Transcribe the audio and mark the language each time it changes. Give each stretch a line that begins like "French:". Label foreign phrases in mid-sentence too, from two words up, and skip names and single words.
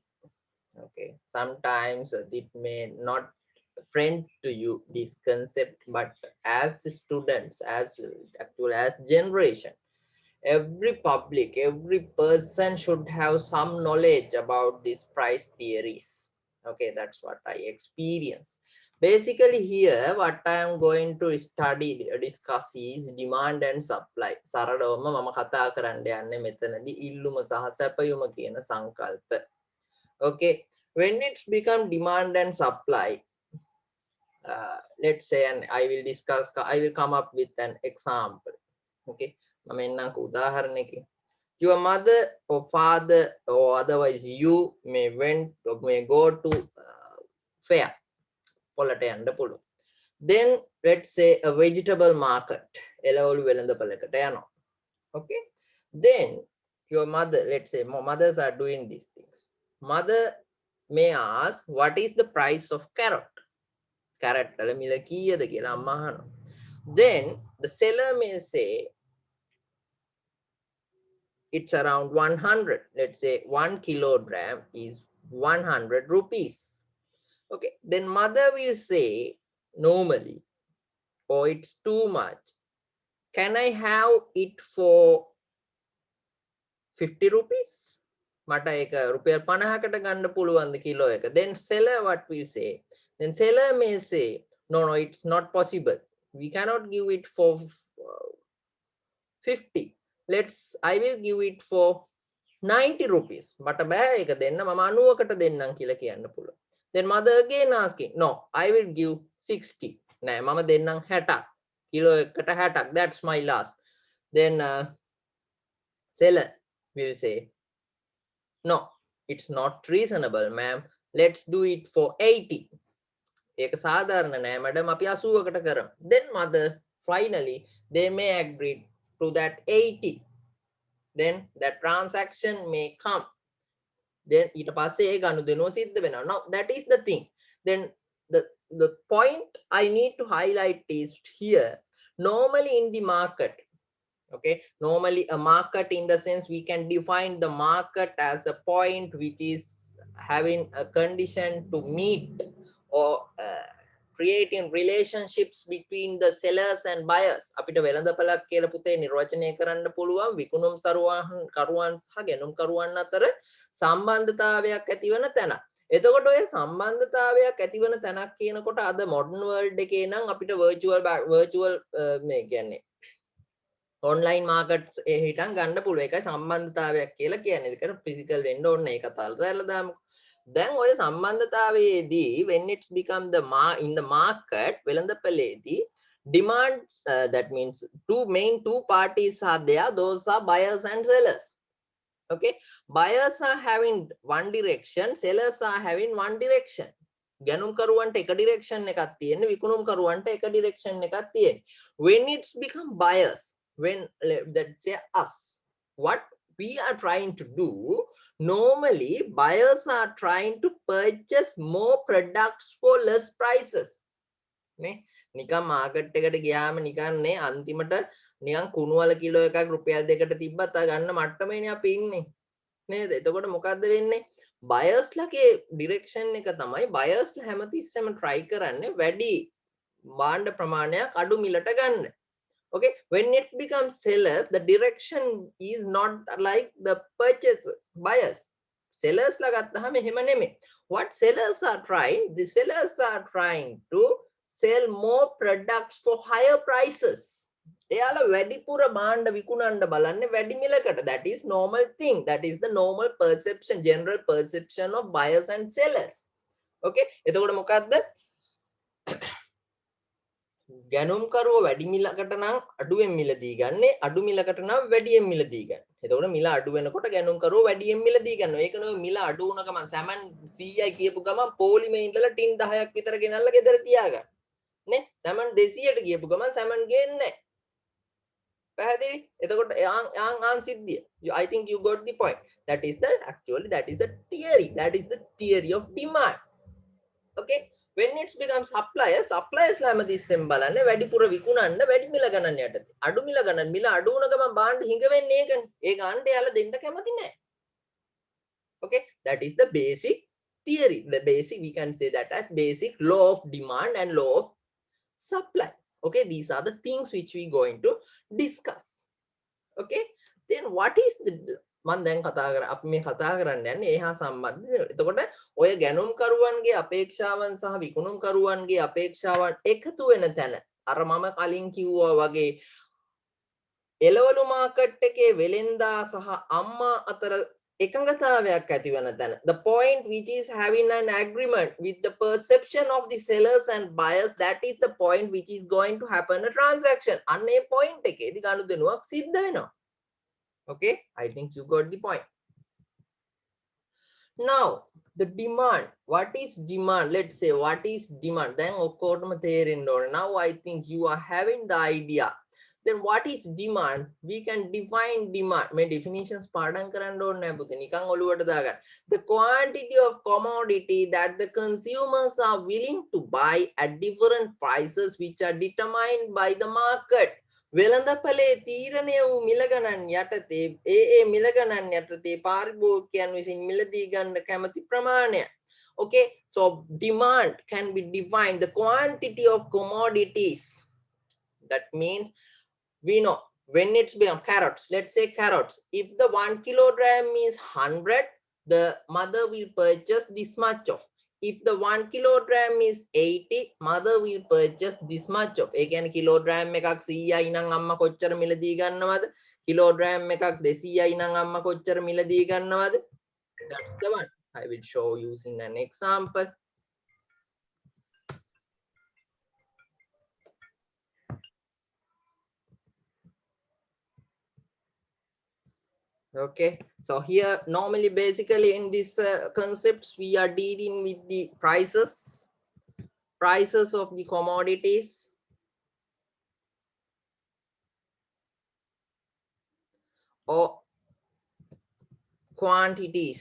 English: Okay, sometimes it may not friend to you this concept, but as students, as actually as generation, every public, every person should have some knowledge about these price theories. Okay, that's what I experience. Basically here what I am going to study discuss is demand and supply.
Sinhala: සරලවම මම කතා කරන්න යන්නේ මෙතනදී ඉල්ලුම සහ සැපයුම කියන සංකල්ප.
English: Okay, when it's become demand and supply, let's say, and I will come up with an example.
Sinhala: Okay, මම එන්නම්කෝ උදාහරණයකින්.
English: Your mother or father or otherwise you may go to fair
Sinhala: පොලට යන්න පුළුවන්.
English: Then let's say a vegetable market
Sinhala: එළවලු වෙළඳපළකට යනවා.
English: Okay, then your mother, let's say mothers are doing these things. Mother may ask what is the price of carrot.
Sinhala: Carrot වල මිල කීයද කියලා අම්මා අහනවා.
English: Then the seller may say it's around 100. Let's say 1 kilogram is 100 rupees. Okay, then mother will say normally, oh, it's too much. Can I have it for 50 rupees?
Sinhala: මට ඒක රුපියල් 50කට ගන්න පුළුවන්ද කිලෝ එක.
English: Then seller what will say? Then seller may say, no, it's not possible. We cannot give it for 50. I will give it for 90 rupees.
Sinhala: මට බෑ ඒක දෙන්න මම 90කට දෙන්නම් කියලා කියන්න පුළුවන්.
English: Then mother again asking, no, I will give 60.
Sinhala: නෑ මම දෙන්නම් 60ක්. කිලෝ එකකට 60ක්.
English: That's my last. Then seller will say, no, it's not reasonable, ma'am. Let's do it for 80.
Sinhala: ඒක සාධාරණ නෑ madam අපි 80කට කරමු.
English: Then mother finally they may agree to that 80. Then that transaction may come.
Sinhala: Then ඊට පස්සේ ඒ ගනුදෙනුව සිද්ධ වෙනවා.
English: Now that is the thing. Then the point I need to highlight is here, normally in the market, okay, normally a market, in the sense we can define the market as a point which is having a condition to meet or creating relationships between the sellers and buyers.
Sinhala: අපිට වෙළඳපළක් කියලා පුතේ නිර්වචනය කරන්න පුළුවන් විකුණුම් කරුවන් සහ ගැනුම් කරුවන් අතර සම්බන්ධතාවයක් ඇතිවන තැන. එතකොට ඔය සම්බන්ධතාවයක් ඇතිවන තැනක් කියනකොට අද
English: modern world
Sinhala: එකේ නම් අපිට virtual මේ කියන්නේ
English: online markets
Sinhala: හිටන් ගන්න පුළුවන්. ඒකයි සම්බන්ධතාවයක් කියලා කියන්නේ. ඒකට physical වෙන්න ඕනේ. ඒක අතල්ලා දාමු.
English: Then
Sinhala: ඔය සම්බන්ධතාවයේදී
English: when it's become in the market වෙළඳපළේදී demand, that means two parties are there. Those are buyers and sellers. Okay, buyers are having one direction, sellers are having one direction.
Sinhala: ගැනුම් කරුවන්ට එක direction එකක් තියෙන, විකුණුම් කරුවන්ට එක direction එකක් තියෙන.
English: When it's become buyers, when let's say us, what we are trying to do, normally buyers are trying to purchase more products for less prices.
Sinhala: නේ නිකන් මාකට් එකට ගියාම නිකන් නේ අන්තිමට නිකන් කුණු වල කිලෝ එකක් රුපියල් 2කට තිබ්බත් ආ ගන්න මට්ටමේනේ අපි ඉන්නේ නේද? එතකොට මොකද්ද වෙන්නේ? buyers ලගේ direction එක තමයි buyers ලා හැමතිස්සෙම try කරන්නේ වැඩි භාණ්ඩ ප්‍රමාණයක් අඩු මිලට ගන්න.
English: Okay, when it becomes sellers, the direction is not like the purchasers, buyers.
Sinhala: Sellers ලා ගත්තහම එහෙම නෙමෙයි.
English: What sellers are trying, the sellers are trying to sell more products for higher prices.
Sinhala: එයාලා වැඩිපුර භාණ්ඩ විකුණන්න බලන්නේ වැඩි මිලකට.
English: That is normal thing. That is the normal perception, general perception of buyers and sellers.
Sinhala: Okay, එතකොට මොකද්ද? ගැනුම් කරුව වැඩි මිලකට නම් අඩුවෙන් මිලදී ගන්නේ, අඩු මිලකට නම් වැඩියෙන් මිලදී ගන්න. එතකොට මිල අඩු වෙනකොට ගැනුම් කරුව වැඩියෙන් මිලදී ගන්නවා. ඒක නෙවෙයි මිල අඩු වුණ ගමන් සැමන් 100යි කියපු ගමන් පොලිමේ ඉඳලා ටින් 10ක් විතර ගෙනල්ලා ගෙදර තියාගන්න. නේ? සැමන් 200ට කියපු ගමන් සැමන් ගේන්නේ නැහැ. පැහැදිලි? එතකොට ආන් සිද්ධිය.
English: I think you got the point. That is the theory. That is the theory of demand.
Sinhala: Okay,
English: when it's become suppliers
Sinhala: ලාම තිස්සෙන් බලන්නේ වැඩිපුර විකුණන්න වැඩි මිල ගණන් යටතේ. අඩු මිල ගණන් මිල අඩු වුණ ගමන් බාන්න හිඟ වෙන්නේ ඒකනේ. ඒ ගාන්න යාලා දෙන්න කැමති නැහැ.
English: Okay, that is the basic theory. The basic, we can say that as basic law of demand and law of supply. Okay, these are the things which we going to discuss.
Sinhala: Okay,
English: then what is the
Sinhala: මම දැන් අපි මේ කතා කරන්න යන්නේ ඒ හා සම්බන්ධ. එතකොට ඔය ගැනුම් කරුවන්ගේ අපේක්ෂාවන් සහ විකුණුම් කරුවන්ගේ අපේක්ෂාවන් එකතු වෙන තැන අර මම කලින් කිව්වා වගේ එළවලු මාකට් එකේ වෙලෙන්දා සහ අම්මා අතර එකඟතාවයක් ඇති වෙන තැන,
English: the point which is having an agreement with the perception of the sellers and buyers, that is the point which is going to happen a transaction.
Sinhala: අන්නේ point එකේදී ගනුදෙනුවක් සිද්ධ වෙනවා.
English: Okay, I think you got the point. Now the demand, what is demand? Let's say what is demand, then
Sinhala: ඔක්කොටම තේරෙන්න ඕන.
English: Now I think you are having the idea. Then what is demand? We can define demand.
Sinhala: මේ definitions පාඩම් කරන්න ඕනේ නෑ පුතේ, නිකන් ඔලුවට දාගන්න.
English: The quantity of commodity that the consumers are willing to buy at different prices which are determined by the market.
Sinhala: වෙළඳපොලේ තීරණය වූ මිල ගණන් යටතේ ඒ මිල ගණන් යටතේ පාරිභෝගිකයන් විසින් මිලදී ගන්න කැමති ප්‍රමාණය.
English: Okay, so demand can be defined the quantity of commodities. That means we know when it's become carrots, let's say carrots, if the 1 kilogram is 100, the mother will purchase this much of. If the 1 kilogram is 80, mother will purchase this much of.
Sinhala: ඒ කියන්නේ කිලෝග්‍රෑම් එකක් 100යි නම් අම්මා කොච්චර මිලදී ගන්නවද? කිලෝග්‍රෑම් එකක් 200යි නම් අම්මා කොච්චර මිලදී ගන්නවද?
English: That's the one. I will show you using an example. Okay, so here normally basically in this concepts we are dealing with the prices of the commodities or quantities.